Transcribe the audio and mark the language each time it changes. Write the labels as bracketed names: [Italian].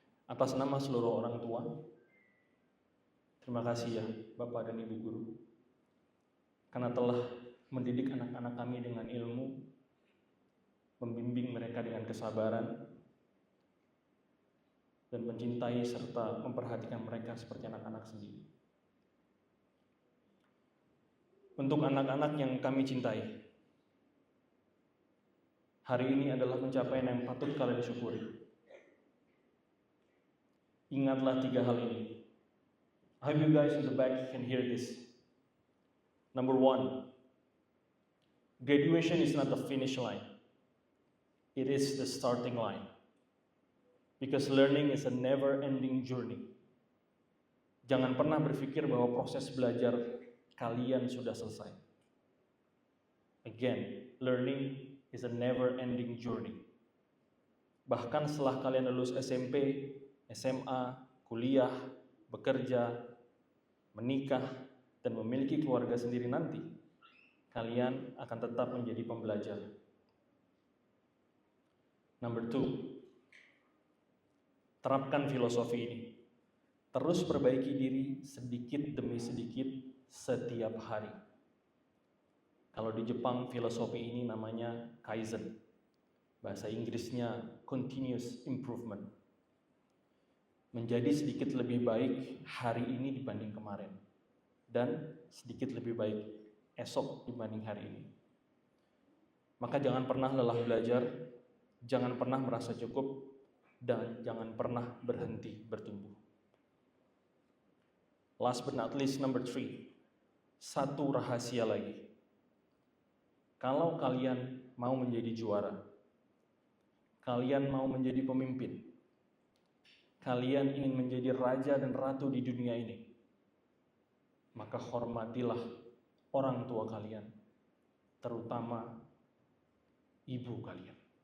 [Indonesian] Atas nama seluruh orang tua, terima kasih ya Bapak dan Ibu guru, karena telah mendidik anak-anak kami dengan ilmu, membimbing mereka dengan kesabaran, dan mencintai serta memperhatikan mereka seperti anak-anak sendiri. Untuk anak-anak yang kami cintai, hari ini adalah pencapaian yang patut kalian syukuri. Ingatlah 3 hal ini. [English] I hope you guys in the back can hear this. Number 1, graduation is not the finish line. It is the starting line. Because learning is a never-ending journey. [Indonesian] Jangan pernah berpikir bahwa proses belajar kalian sudah selesai. [English] Again, learning is a never-ending journey. [Indonesian] Bahkan setelah kalian lulus SMP, SMA, kuliah, bekerja, menikah, dan memiliki keluarga sendiri nanti, kalian akan tetap menjadi pembelajar. [English] Number 2, [Indonesian] terapkan filosofi ini. Terus perbaiki diri sedikit demi sedikit setiap hari. Kalau di Jepang, filosofi ini namanya Kaizen. Bahasa Inggrisnya [English] continuous improvement. [Indonesian] Menjadi sedikit lebih baik hari ini dibanding kemarin. Dan sedikit lebih baik esok dibanding hari ini. Maka jangan pernah lelah belajar, jangan pernah merasa cukup, dan jangan pernah berhenti bertumbuh. [English] Last but not least, number 3. [Indonesian] Satu rahasia lagi. Kalau kalian mau menjadi juara, kalian mau menjadi pemimpin, kalian ingin menjadi raja dan ratu di dunia ini, maka hormatilah orang tua kalian, terutama ibu kalian.